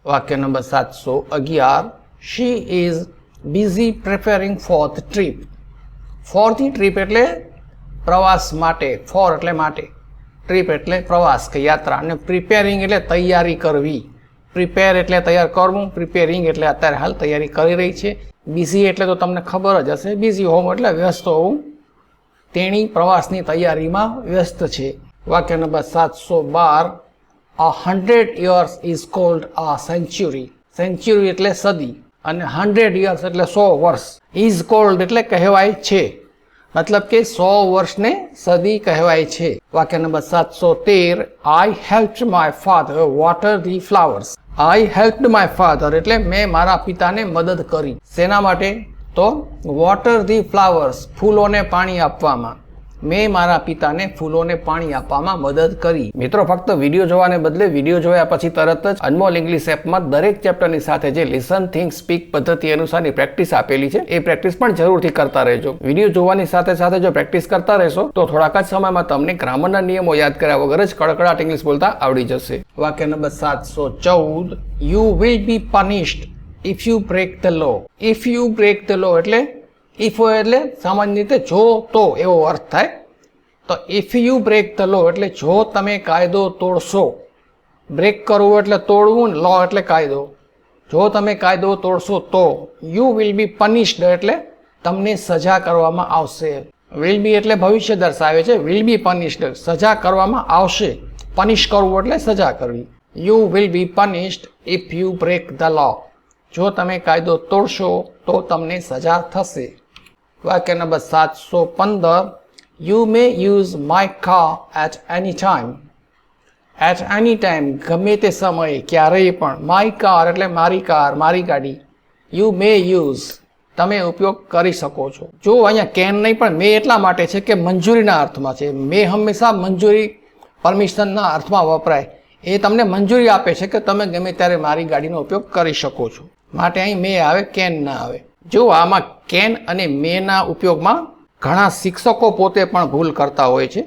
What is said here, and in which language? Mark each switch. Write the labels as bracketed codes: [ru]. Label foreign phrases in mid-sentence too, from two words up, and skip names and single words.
[gu] વાક્ય નંબર 711. [en] She is busy preparing for the trip. For the trip [gu] એટલે પ્રવાસ માટે, for એટલે માટે, ટ્રીપ એટલે પ્રવાસ કે યાત્રા, અને પ્રિપેરિંગ એટલે તૈયારી કરવી. પ્રિપેર એટલે તૈયાર કરવું, પ્રિપેરિંગ એટલે અત્યારે હાલ તૈયારી કરી રહી છે. બિઝી એટલે તો તમને ખબર જ હશે, બિઝી હોવું એટલે વ્યસ્ત હોવું. તેણી પ્રવાસની તૈયારીમાં વ્યસ્ત છે. વાક્ય નંબર 712. [en] A 100 years is called a century. [gu] સેન્ચુરી એટલે સદી અને 100 years એટલે 100 વર્ષ. [en] is called [gu] એટલે કહેવાય છે, મતલબ કે 100 વર્ષને સદી કહેવાય છે. વાક્ય નંબર 713. [en] I helped my father water the flowers. I helped my father [gu] એટલે મેં મારા પિતાને મદદ કરી. શેના માટે? તો [en] water the flowers, [gu] ફૂલોને પાણી આપવામાં. મેં મારા પિતાને ફૂલોને પાણી આપવામાં મદદ કરી. મિત્રો, ફક્ત વિડીયો જોવાને બદલે વિડીયો જોયા પછી તરત જ અનમોલ ઇંગ્લિશ એપમાં દરેક ચેપ્ટરની સાથે જે [en] listen think speak [gu] પદ્ધતિ અનુસારની પ્રેક્ટિસ આપેલી છે એ પ્રેક્ટિસ પણ જરૂરથી કરતા રહેજો. વિડીયો જોવાની સાથે સાથે જો પ્રેક્ટિસ કરતા રહેશો તો થોડાક જ સમયમાં તમને ગ્રામરના નિયમો યાદ કર્યા વગર જ કડકડાટ ઇંગ્લિશ બોલતા આવડી જશે. વાક્ય નંબર 714. [en] You will be punished if you break the law. If you break the law [gu] એટલે ઇફ એટલે સામાન્ય રીતે જો તો એવો અર્થ થાય. તો [en] if you break the law [gu] એટલે જો તમે કાયદો તોડશો. બ્રેક કરવું એટલે તોડવું, લો એટલે કાયદો. જો તમે કાયદો તોડશો તો. [en] you will be punished [gu] એટલે તમને સજા કરવામાં આવશે. [en] will be [gu] એટલે ભવિષ્ય દર્શાવે છે, [en] will be punished [gu] સજા કરવામાં આવશે. પનિશ કરવું એટલે સજા કરવી. [en] you will be punished if you break the law. [gu] જો તમે કાયદો તોડશો તો તમને સજા થશે. વાક્ય નંબર 715. [en] You may use my car at any time. At any time [gu] ગમે તે સમયે, ક્યારેય પણ. [en] My car [gu] એટલે મારી કાર, મારી ગાડી. [en] You may use [gu] તમે ઉપયોગ કરી શકો છો. જો અહીંયા કેન નહીં પણ મે એટલા માટે છે કે મંજૂરીના અર્થમાં છે. મે હંમેશા મંજૂરી, પરમિશનના અર્થમાં વપરાય. એ તમને મંજૂરી આપે છે કે તમે ગમે ત્યારે મારી ગાડીનો ઉપયોગ કરી શકો છો. માટે અહીં મે આવે, કેન ના આવે. જો આમાં કેન અને મેના ઉપયોગમાં ઘણા શિક્ષકો પોતે પણ ભૂલ કરતા હોય છે.